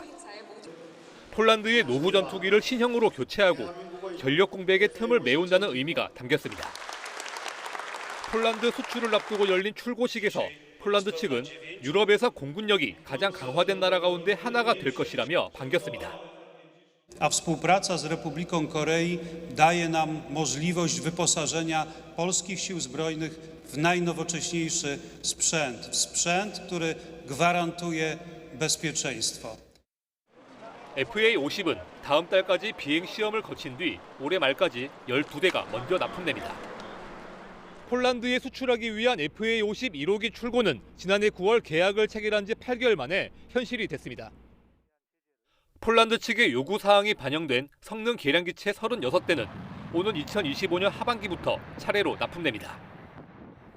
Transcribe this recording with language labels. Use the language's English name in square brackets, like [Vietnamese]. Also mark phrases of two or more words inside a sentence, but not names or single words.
[Korean] 폴란드의 노후 전투기를 신형으로 교체하고 전력 공백의 틈을 메운다는 의미가 담겼습니다. 폴란드 수출을 앞두고 열린 출고식에서 폴란드 측은 유럽에서 공군력이 가장 강화된 나라 가운데 하나가 될 것이라며 반겼습니다. [Polish] A współpraca z Republiką Korei daje nam możliwość wyposażenia polskich sił zbrojnych w najnowocześniejszy sprzęt, w sprzęt, który gwarantuje bezpieczeństwo. [Korean] FA-50은 다음 달까지 비행 시험을 거친 뒤 올해 말까지 12대가 먼저 납품됩니다. 폴란드에 수출하기 위한 FA-50 1호기 출고는 지난해 9월 계약을 체결한 지 8개월 만에 현실이 됐습니다. 폴란드 측의 요구사항이 반영된 성능 개량기체 36대는 오는 2025년 하반기부터 차례로 납품됩니다.